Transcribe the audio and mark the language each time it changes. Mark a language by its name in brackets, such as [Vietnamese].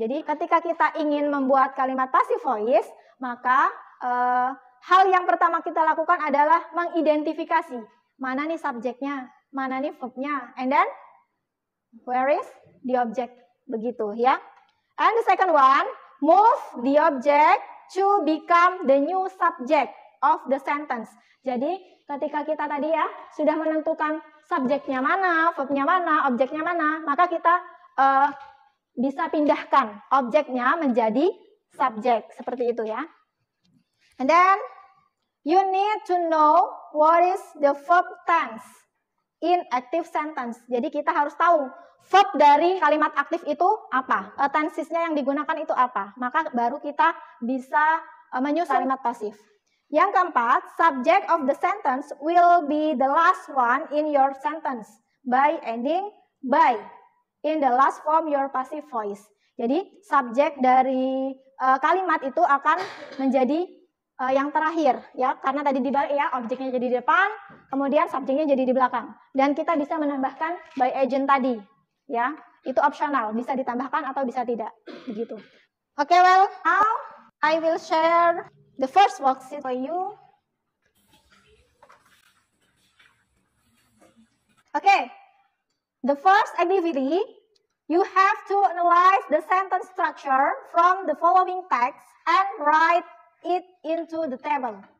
[Indonesian] Jadi ketika kita ingin membuat kalimat passive voice, maka hal yang pertama kita lakukan adalah mengidentifikasi mana nih subjeknya, mana nih verbnya, [English] and then where is the object, [Indonesian] begitu ya. [English] And the second one, move the object to become the new subject of the sentence. [Indonesian] Jadi ketika kita tadi ya sudah menentukan subjeknya mana, verbnya mana, objeknya mana, maka kita bisa pindahkan objeknya menjadi subjek, seperti itu ya. [English] And then you need to know what is the verb tense in active sentence. [Indonesian] Jadi kita harus tahu verb dari kalimat aktif itu apa, tensesnya yang digunakan itu apa, maka baru kita bisa menyusun kalimat pasif. Yang keempat, [English] subject of the sentence will be the last one in your sentence by ending by in the last form your passive voice. [Indonesian] Jadi subjek dari kalimat itu akan menjadi yang terakhir ya, karena tadi dibalik ya, objeknya jadi di depan, kemudian subjeknya jadi di belakang, dan kita bisa menambahkan by agent tadi ya, itu opsional, bisa ditambahkan atau bisa tidak, begitu. [English] Okay, well now I will share the first worksheet for you. Okay, the first activity, you have to analyze the sentence structure from the following text and write it into the table.